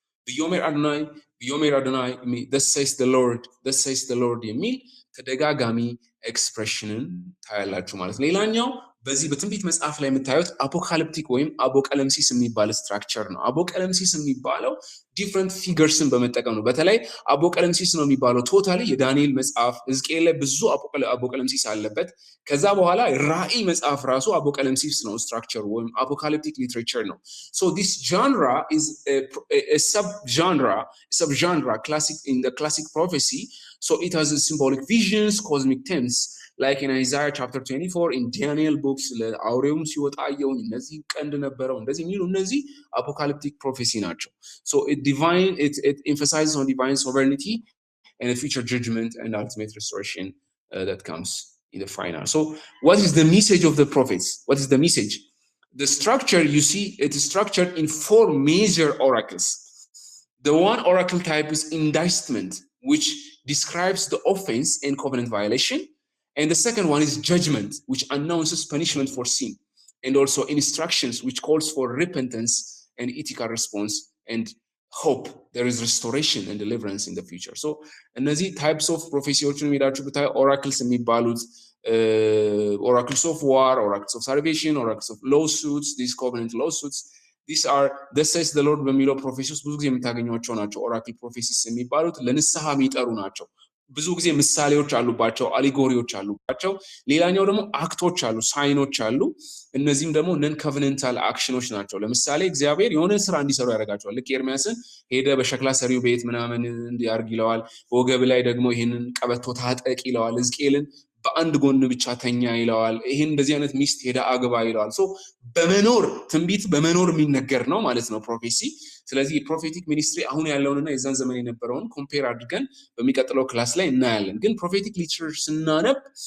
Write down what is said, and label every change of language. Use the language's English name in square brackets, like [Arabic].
[Amharic] ቢዮሜር አዶናይ [English] thus says the Lord [Amharic] የሚል ተደጋጋሚ ኤክስፕሬሽንን ታያላችሁ ማለት ነው። ሌላኛው በዚህ በትንቢት መጽሐፍ ላይ የምታዩት አፖካሊፕቲክ ወይም አቦቀለምሲስ የሚባል ስትራክቸር ነው። አቦቀለምሲስ የሚባለው ዲፍረንት ፊገርስን በመጠቀም ነው። በተለይ አቦቀለምሲስ ነው የሚባለው ቶታሊ የዳንኤል መጽሐፍ ሕዝቅኤል ላይ ብዙ አቦቀለምሲስ አለበት። ከዛ በኋላ ራእይ መጽሐፍ ራሱ አቦቀለምሲስ ነው ስትራክቸር ወይም አፖካሊፕቲክ ሊትሬቸር ነው። [English] So this genre is a subgenre classic in the classic prophecy. So it has a symbolic visions, cosmic themes, like in Isaiah chapter 24, in Daniel books, [Amharic] ለአውሬውም ሲወጣ አየሁኝ እነዚህ ቀንድ ነበረው እንደዚህ የሚሉ እነዚህ [English] apocalyptic prophecy ናቸው። So it emphasizes on divine sovereignty and a future judgment and ultimate restoration that comes in the final. So what is the message of the prophets? What is the message? The structure, you see, it is structured in 4 major oracles. The one oracle type is indictment, which describes the offense and covenant violation. And the second one is judgment, which announces punishment for sin. And also instructions, which calls for repentance and ethical response and hope. There is restoration and deliverance in the future. So, እነዚህ types of prophecy [Amharic] ሄዳችሁ ብታዩ [English] oracles የሚባሉት oracles of war, oracles of salvation, oracles of lawsuits, these covenant lawsuits. These are thus says the Lord [Amharic] በሚለው ፕሮፌሲ ውስጥ ብዙ ጊዜ የምታገኟቸው ናቸው። ኦራክል ፕሮፌሲስ የሚባሉት ለንስሐ የሚጠሩ ናቸው። ብዙ ጊዜ ምሳሌዎች አሉባቸው፣ አሊጎሪዎች አሉባቸው። ሌላኛው ደግሞ አክቶች አሉ፣ ሳይኖች አሉ። እነዚህም ደግሞ ነን ኮቨነንታል አክሽኖች ናቸው። ለምሳሌ እግዚአብሔር የሆነ ስራ እንዲሰሩ ያደርጋቸዋል። ልክ ኤርሚያስን ሄደ በሸክላ ሰሪው ቤት ምናምን እንዲያርግ ይለዋል። በወገብ ላይ ደግሞ ይሄንን ቀበቶ ታጠቅ ይለዋል። ሕዝቅኤልን በአንድ ጎን ብቻ ተኛ ይለዋል። ይሄን እንደዚህ አይነት ሚስት ሄዳ አግባ ይለዋል። ሶ በመኖር ትንቢት በመኖር የሚነገር ነው ማለት ነው ፕሮፌሲ። ስለዚህ የፕሮፌቲክ ሚኒስትሪ አሁን ያለውንና የዛን ዘመን የነበረውን ኮምፔር አድርገን በሚቀጥለው ክላስ ላይ እናያለን። ግን ፕሮፌቲክ ሊትሬቸር ስናነብ